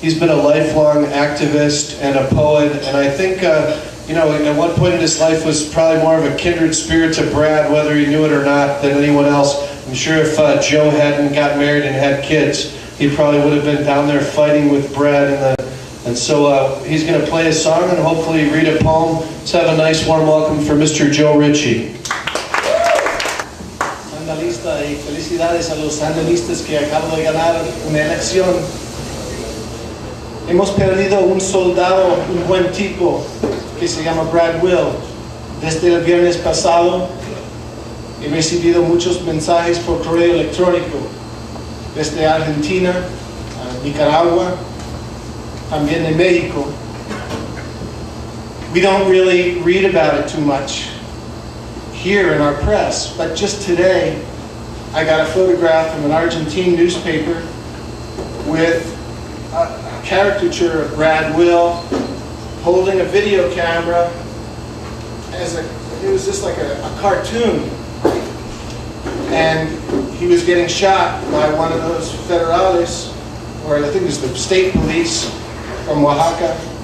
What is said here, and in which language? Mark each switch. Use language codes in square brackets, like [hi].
[en] He's been a lifelong activist and a poet, and I think, you know, at one point in his life was probably more of a kindred spirit to Brad, whether he knew it or not, than anyone else. I'm sure if Joe hadn't got married and had kids, he probably would have been down there fighting with Brad in And so he's going to play a song and hopefully read a poem. Let's have a nice warm welcome for Mr. Joe Ritchie. [es] Sandalista, y felicidades a los sandinistas que acaban de ganar una elección. Hemos perdido un soldado, un buen tipo, que se llama Brad Will. Desde el viernes pasado he recibido muchos mensajes por correo electrónico desde Argentina, Nicaragua, también de México. [en] We don't really read about it too much here in our press, but just today I got a photograph from an Argentine newspaper with a caricature of Brad Will holding a video camera it was just like a cartoon, and he was getting shot by one of those federales, or I think it was the state police from Oaxaca.